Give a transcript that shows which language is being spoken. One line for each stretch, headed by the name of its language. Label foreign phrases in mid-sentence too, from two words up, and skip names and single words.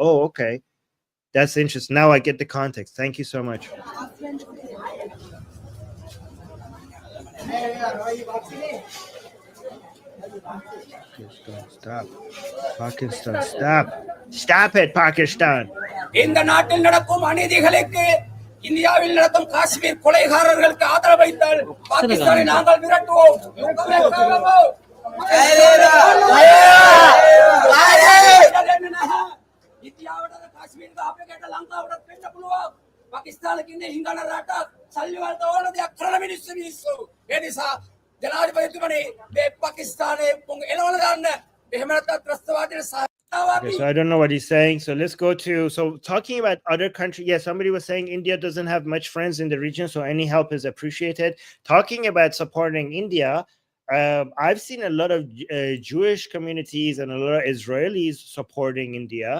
English: Oh, okay. That's interesting. Now I get the context. Thank you so much. Pakistan, stop. Pakistan, stop. Stop it, Pakistan. In the
Tamil: நாட்டில் நடக்கும் அநீதிகளுக்கு இந்தியாவில் நடக்கும் காஷ்மீர் கொலைகாரர்களுக்கு ஆதரவு வைத்தால் பாகிஸ்தானை நாங்கள் விரட்டுவோம்.
Sinhala: ඉන්දියාවට කාශ්මීරට අපේ කට ලංකාවට පෙන්න පුළුවන්. පාකිස්තානයේ ඉන්න හිඟන රට සල්ලිවලට ඕන දෙයක් කරන මිනිස්සු. ඒ නිසා ජනාධිපතිතුමනි මේ පාකිස්තානයේ එළවල දාන්න. එහෙම නැත්නම් ත්‍රස්තවාදීන් සහ
English: Okay, so I don't know what he's saying. So let's go to, so talking about other countries. Yeah, somebody was saying India doesn't have much friends in the region, so any help is appreciated. Talking about supporting India, I've seen a lot of Jewish communities and a lot of Israelis supporting India.